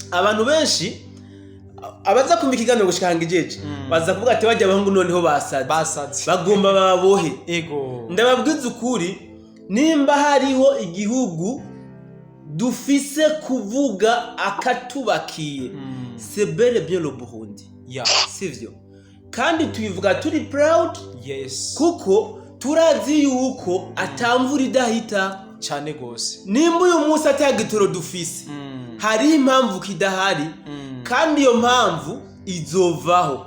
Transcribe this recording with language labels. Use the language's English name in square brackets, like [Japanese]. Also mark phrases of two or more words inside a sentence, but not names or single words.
[Rundi] abantu benshi abaza kumva ikiganiro gushikanga ijeje baza kuvuga ati bajya bahungu noneho basaze bagomba babohe ndababwiza ukuri nimba hariho igihugu dufise kuvuga akatubakiye [French] c'est bel et bien le Burundi [Rundi] sivyo kandi tubivuga turi proud kuko turazi yuko atamvura idahita cyane gose nimba uyu munsi atagitoro dufise hari impamvu kidahari kandi iyo mpamvu izovaho